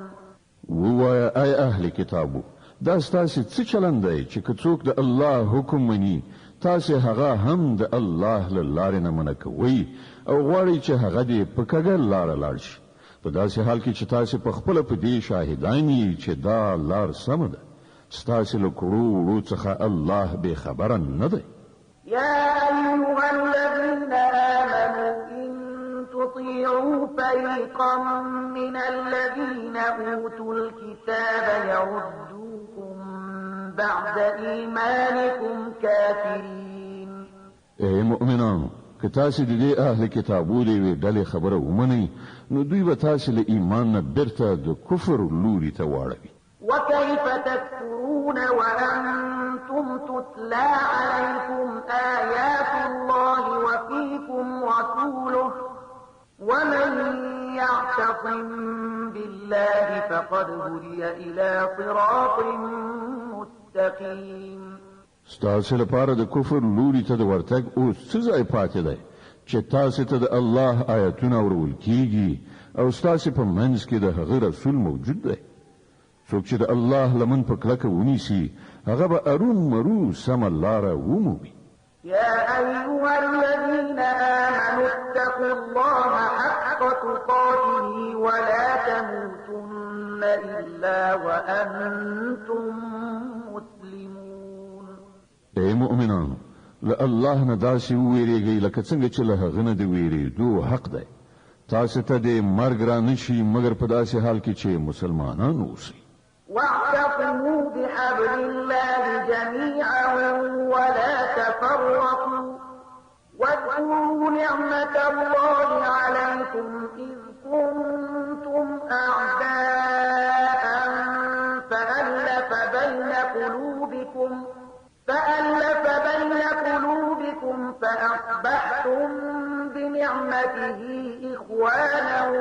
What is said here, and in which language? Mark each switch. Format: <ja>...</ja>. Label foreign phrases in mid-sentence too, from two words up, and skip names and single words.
<ps>وای اهل کتابو دا ستاسو څه چلند دی چې که څوک د الله حکم مني تاسو هغه هم د الله له لارې نه منع کوئ او غواړئ چې هغه دې په کږه لاره لاړ شي. په داسې حال کې چې تاسو په خپله په دې شاهدان یئ چې دا لار سمه ده. ستاسو له کړو وړو څخه الله بې خبره نه دی.</ps> <ar>يا أيها الذين آمنوا إن تطيعوا فريقا من الذين أوتوا الكتاب يردوكم بعد إيمانكم كافرين.</ar> <ps>اے مؤمنانو که تاسو د دې اهل کتابو دی وی ډلې خبره ومنئ نو دوی به تاسو له ایمان نه بیرته د کفر لوري ته واړوي.</ps> <ar>وكيف تكفرون وأنتم تتلى عليكم آيات الله وفيكم رسوله ومن يعتصم بالله فقد هدي إلى صراط مستقيم.</ar> <ps>ستاسو لپاره د کفر لوري ته د ورتګ اوس څه ځای پاتې دی چې تاسو ته د الله آیاتونه اورول کیږي او ستاسو په منځ کې د هغه رسول موجود دی. څوک چې د الله لمن په کلکه ونیسي هغه به ارون مرو سم لاره ومومي.</ps> <ar>يا أيها الذين آمنوا اتقوا الله حق تقاته ولا تموتن إلا وأنتم مسلمون.</ar> <ps>اے مؤمنانو له الله نه داسې وویریږئ لکه څنګه چې له هغه نه د ویریدو حق دی. تاسو ته د مرګ را نشي مګر په داسې حال کې چې مسلمانان اوسئ.</ps> <ar>واعتصموا بحبل الله جميعا ولا تفرقوا واذكروا نعمة الله عليكم إذ كنتم أعداء فألف بين قلوبكم فأصبحتم بنعمته إخوانا</ar>